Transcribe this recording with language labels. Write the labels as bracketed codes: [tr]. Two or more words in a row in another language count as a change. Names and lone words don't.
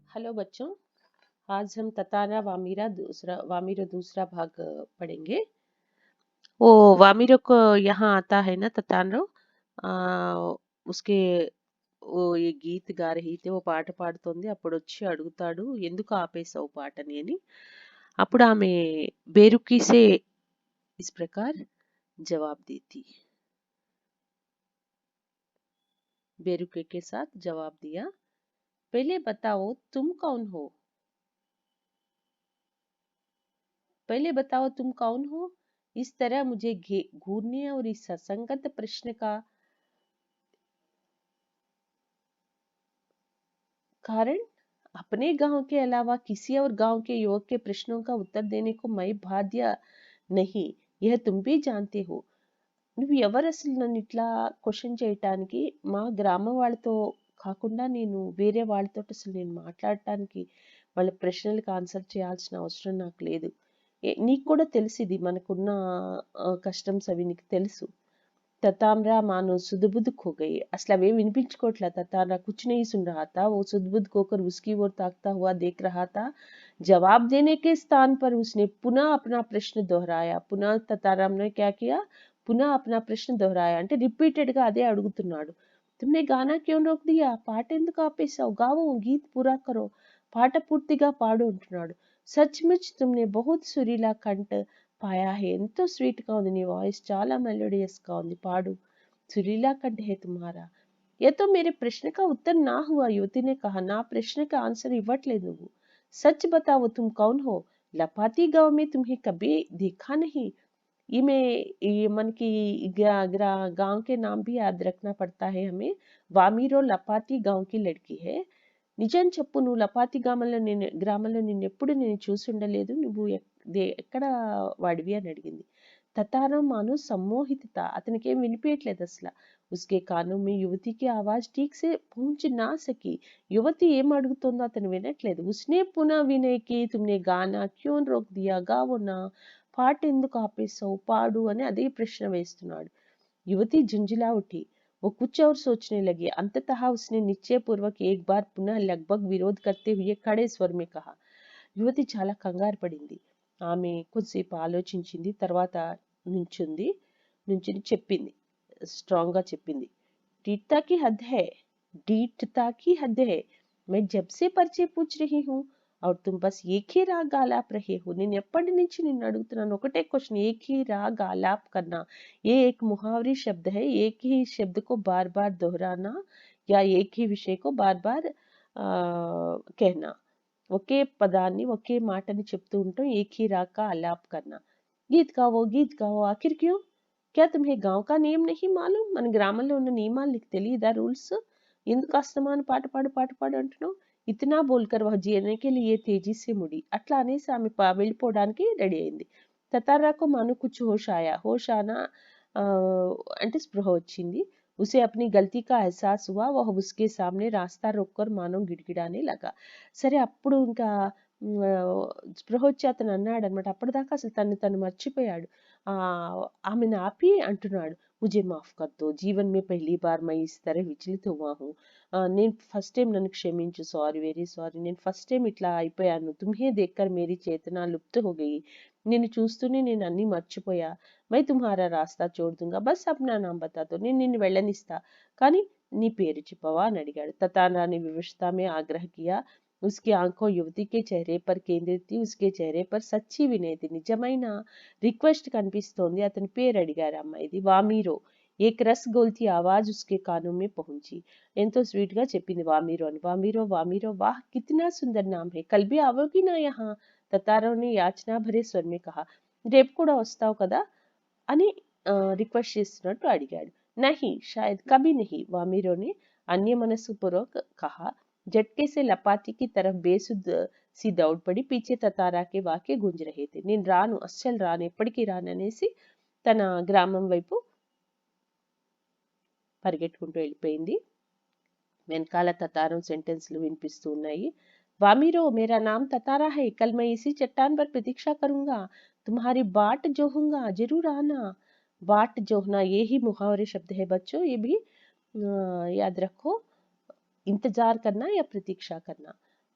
[hi] हेलो बच्चों, आज हम ततारा वामीरो दूसरा भाग पढ़ेंगे। वो वामीरो को यहाँ आता है ना ततारो, उसके वो ये గీత్ గా రही थे, वो [te] పాట పాడుతోంది. అప్పుడు వచ్చి అడుగుతాడు, ఎందుకు ఆపేసావు పాటని అని. అప్పుడు ఆమె బేరుకి [hi] से इस प्रकार जवाब देती. बेरुके के साथ जवाब दिया, पहले बताओ तुम कौन हो. पहले बताओ तुम कौन हो. इस तरह मुझे घूरने और इस असंगत प्रश्न का कारण अपने गांव के अलावा किसी और गांव के युवक के प्रश्नों का उत्तर देने को मैं बाध्य नहीं, यह तुम भी जानते हो. [te] నువ్వు ఎవరు అసలు నన్ను ఇట్లా క్వశ్చన్ చేయటానికి? మా గ్రామం వాళ్ళతో కాకుండా నేను వేరే వాళ్ళతో అసలు నేను మాట్లాడటానికి, వాళ్ళ ప్రశ్నలకు ఆన్సర్ చేయాల్సిన అవసరం నాకు లేదు. నీకు కూడా తెలుసు, ఇది మనకున్న కస్టమ్స్ అవి నీకు తెలుసు. [hi] ततामरा मानो सुध-बुध खो गई. [te] असला वे विनिపించుకోవట్లా. [hi] ततारा कुछ नहीं सुन रहा था. वो सुध-बुध खोकर उसकी ओर ताकता हुआ देख रहा था. जवाब देने के स्थान पर उसने पुनः अपना प्रश्न दोहराया. पुनः तताराम ने क्या किया? पुनः अपना प्रश्न दोहराया. [te] అంటే రిపీటెడ్ గా అదే అడుగుతున్నాడు. [hi] तुमने गाना क्यों रोक दिया? [te] పాట ఎందుకు ఆపేశావు? గావో, [hi] गीत पूरा करो. [te] పాట పూర్తిగా పాడు అంటున్నాడు. [hi] सचमुच तुमने बहुत सुरीला कंठ पाया है. [te] ఎంతో స్వీట్ గా ఉంది నీ వాయిస్, చాలా మెలోడియస్ గా ఉంది, పాడు. [hi] सुरीला कंठ है तुम्हारा. ये तो मेरे प्रश्न का उत्तर ना हुआ. युवती ने कहा, [te] నా ప్రశ్న [hi] का आंसर [te] ఇవ్వట్లేదు నువ్వు. [hi] सच बताओ तुम कौन हो. लपाती गांव में तुम्हें कभी देखा नहीं. [te] ఈమె ఈ మనకి [hi] गांव के नाम भी याद रखना पड़ता है हमें. वामीरो लपाती गांव की लड़की है. [te] నిజం చెప్పు, నువ్వు లపాతి గ్రామంలో నిన్నెప్పుడు నేను చూసి ఉండలేదు. నువ్వు ఎక్కడ వాడివి అని అడిగింది. తతారం మాను [hi] सम्मोहित था. [te] అతనికి ఏం వినిపించట్లేదు అసలు. [hi] उसके कानों में युवती की आवाज ठीक से पहुंच ना सकी. [te] యువతి ఏం అడుగుతుందో అతను వినట్లేదు. [hi] उसने पुनः विनय की, तुमने गाना क्यों रोक दिया. [te] गावో నా, పాట ఎందుకు ఆపేశావు, పాడు అని అదే ప్రశ్న వేస్తున్నాడు. [hi] युवती झुंझुला उठी. वो कुछ और सोचने लगी. अंततः उसने निश्चय पूर्वक एक बार पुनः लगभग विरोध करते हुए खड़े स्वर में कहा. [te] యువతి చాలా కంగారు పడింది. ఆమె కొద్దిసేపు ఆలోచించింది. తర్వాత నుంచుని చెప్పింది, స్ట్రాంగ్ గా చెప్పింది. [hi] डीठता की हद है. डीठता की हद है. मैं जब से परिचय पूछ रही हूँ और तुम बस एक ही राग आलाप रहे हो. [te] నేను ఎప్పటి నుంచి నిన్ను అడుగుతున్నాను ఒకటే క్వశ్చన్. [hi] एक ही राग आलाप करना, ये एक मुहावरी शब्द है. एक ही शब्द को बार बार दोहराना या एक ही विषय को बार बार कहना. [te] ఒకే పదాన్ని ఒకే మాటని చెప్తూ ఉంటాం. [hi] एक ही राग का आलाप करना. गीत गाओ आखिर क्यों. क्या तुम्हें गांव का नियम नहीं मालूम. [te] మన గ్రామంలో ఉన్న నియమాలు నీకు తెలియదా, రూల్స్? ఎందుకు అస్తమాను పాట పాడు అంటున్నావు. [hi] इतना बोलकर वह జీने के लिए तेजी से मुड़ी. [te] అట్లా అనేసి ఆమె వెళ్ళిపోవడానికి రెడీ అయింది. తతారాకు మాను [hi] कुछ होश आया. होश आना [te] అంటే స్పృహ వచ్చింది. [hi] उसे अपनी गलती का एहसास हुआ. वह उसके सामने रास्ता रोककर मानो గిడగిడానే लगा. [te] సరే, అప్పుడు ఇంకా స్పృహ వచ్చి అతను అన్నాడు అనమాట. అప్పటిదాకా అసలు తను మర్చిపోయాడు. ఆమెను ఆపి అంటున్నాడు, [hi] मुझे माफ कर दो. जीवन में पहली बार मैं इस तरह विचलित हुआ हूँ. [te] నేను [en] first time [te] నన్ను క్షమించు. [en] sorry, very sorry. [te] నేను [en] first time [te] ఇట్లా అయిపోయాను. [hi] तुम्हें देखकर मेरी चेतना लुप्त हो गई. [te] నిన్ను చూస్తూనే నేను అన్ని మర్చిపోయా. [hi] मैं तुम्हारा रास्ता छोड़ दूंगा, बस अपना नाम बता दो. [te] నేను నిన్ను వెళ్ళనిస్తా, కానీ నీ పేరు చెప్పవా అని అడిగాడు. [hi] ततारा ने विवशता में आग्रह किया. उसकी आंखों युवती के चेहरे पर केंद्रित थी. उसके चेहरे पर सच्ची विनय थी. [te] నిజమైన రిక్వెస్ట్ కనిపిస్తోంది. అతని పేరు అడిగారు అమ్మాయిది. వామీరో. [hi] एक रसगोल की आवाज उसके कानों में पहुंची. [te] ఎంతో స్వీట్ గా చెప్పింది వామీరో అని. వామీరో వామీరో, [hi] वाह कितना सुंदर नाम है. कल भी आओगी ना यहाँ. ततारा ने याचना भरे स्वर में कहा. [te] రేపు కూడా వస్తావు కదా అని రిక్వెస్ట్ చేస్తున్నట్టు అడిగాడు. [hi] नहीं, शायद कभी नहीं. वामीरो ने अन्य मनस्पूर्वक कहा. झटके से लपाती की तरफ बेसुध सी दौड़ पड़ी. पीछे ततारा के वाक्य गूंज रहे थे. [te] నేను రాను, అస్సలు రాను, ఎప్పటికీ రాను అనేసి తన గ్రామం వైపు పరిగెట్టుకుంటూ వెళ్ళిపోయింది. వెనకాల తతారం సెంటెన్స్లు వినిపిస్తూ ఉన్నాయి. [hi] वामीरो, मेरा नाम ततारा है. कल मैं इसी चट्टान पर प्रतीक्षा करूंगा. तुम्हारी बाट जोहूंगा, जरूर आना. बाट जोहना ये ही मुहावरे शब्द है बच्चों. ये भी याद रखो. इंतजार करना या प्रतीक्षा करना.